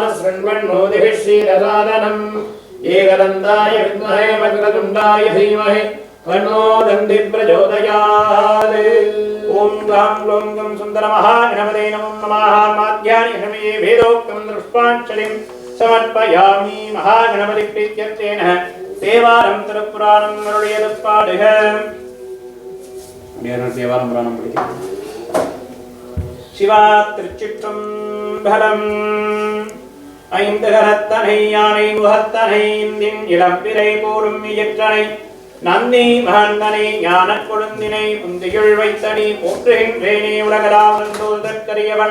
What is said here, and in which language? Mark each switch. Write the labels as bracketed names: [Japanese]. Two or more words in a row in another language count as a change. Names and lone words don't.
[Sanskrit] शृण्वन्नोतिभिः श्रीरसादनम् एकदन्ताय विद्महे वक्रतुण्डाय धीमहि तन्नो दन्ति प्रचोदयात् ओम ग्लां ग्लौं गं सुन्दरमहागणपते नमो नमः माध्यानि समये वेदोक्तं दृष्टाञ्जलिं समर्पयामि महागणपतिप्रीत्यर्थेन [Tamil] தேவாரம் திருப்புராணம் அருளியது பாடுக தேவாரம் புராணம் படிக்க சிவா திருச்சிற்றம்பலம் ஐந்து கரத்தனை யானை முகத்தனை இந்தின் இளம்பிறை போலும் இயற்றனை நந்தி மகந்தனை ஞான கொழுந்தினை உந்தியுள் வைத்தனி போற்றுகின்றேனே உலகராவன்